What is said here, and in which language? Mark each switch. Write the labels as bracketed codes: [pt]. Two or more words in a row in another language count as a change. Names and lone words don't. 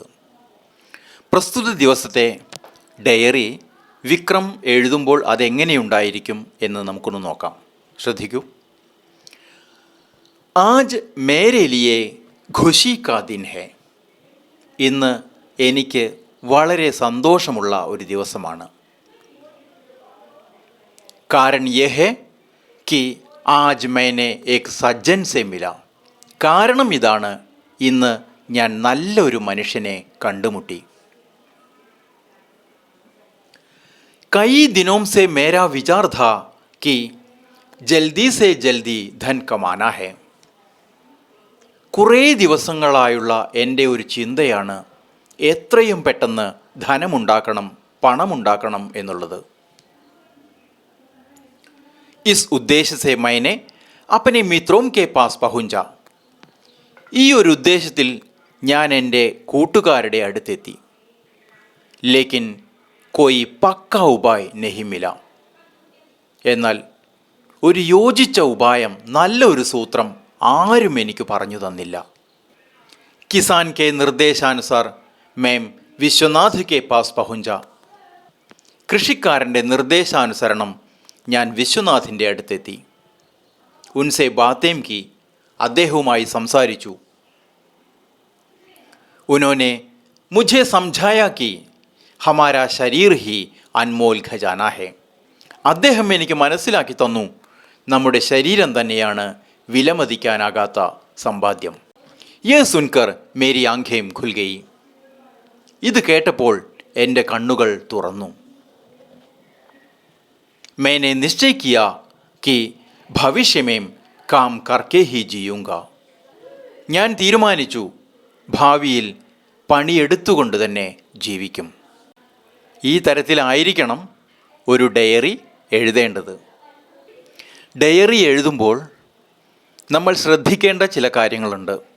[ml] പ്രസ്തുത ദിവസത്തെ ഡയറി വിക്രം എഴുതുമ്പോൾ അതെങ്ങനെയുണ്ടായിരിക്കും എന്ന് നമുക്കൊന്ന് നോക്കാം. ശ്രദ്ധിക്കൂ. [hi] आज मेरे लिए खुशी का दिन है. [ml] ഇന്ന് എനിക്ക് വളരെ സന്തോഷമുള്ള ഒരു ദിവസമാണ്. [hi] कारण ये है कि आज मैंने एक सज्जन से मिला. [ml] കാരണം ഇതാണ്, ഇന്ന് ഞാൻ നല്ലൊരു മനുഷ്യനെ കണ്ടുമുട്ടി. [hi] कई दिनों से मेरा विचार था कि जल्दी से जल्दी धन कमाना है. [ml] കുറേ ദിവസങ്ങളായുള്ള എൻ്റെ ഒരു ചിന്തയാണ് എത്രയും പെട്ടെന്ന് ധനമുണ്ടാക്കണം, പണമുണ്ടാക്കണം എന്നുള്ളത്. [hi] इस उद्देश्य से मैंने अपने मित्रों के पास पहुंचा. [ml] ഈ ഒരു ഉദ്ദേശത്തിൽ ഞാൻ എൻ്റെ കൂട്ടുകാരുടെ അടുത്തെത്തി. [hi] लेकिन कोई पक्का उपाय नहीं मिला. [ml] എന്നാൽ ഒരു യോജിച്ച ഉപായം, നല്ല ഒരു സൂത്രം ആരും എനിക്ക് പറഞ്ഞു തന്നില്ല. [hi] किसान के निर्देशानुसार मैं विश्वनाथ के पास पहुंचा. [ml] കൃഷിക്കാരൻ്റെ നിർദ്ദേശാനുസരണം ഞാൻ വിശ്വനാഥിൻ്റെ അടുത്തെത്തി. [hi] उनसे बातें की. [ml] അദ്ദേഹവുമായി സംസാരിച്ചു. [hi] उन्होंने मुझे समझाया कि हमारा शरीर ही अनमोल खजाना है. [ml] അദ്ദേഹം എനിക്ക് മനസ്സിലാക്കി തന്നു, നമ്മുടെ ശരീരം തന്നെയാണ് വിലമതിക്കാനാകാത്ത സമ്പാദ്യം. [hi] ये सुनकर मेरी आंखें खुल गईं. [ml] ഇത് കേട്ടപ്പോൾ എൻ്റെ കണ്ണുകൾ തുറന്നു. [hi] मैंने निश्चय किया कि भविष्य में काम करके ही जीऊंगा. [ml] ഞാൻ തീരുമാനിച്ചു ഭാവിയിൽ പണിയെടുത്തുകൊണ്ട് തന്നെ ജീവിക്കും. ഈ തരത്തിലായിരിക്കണം ഒരു ഡയറി എഴുതേണ്ടത്. ഡയറി എഴുതുമ്പോൾ നമ്മൾ ശ്രദ്ധിക്കേണ്ട ചില കാര്യങ്ങളുണ്ട്.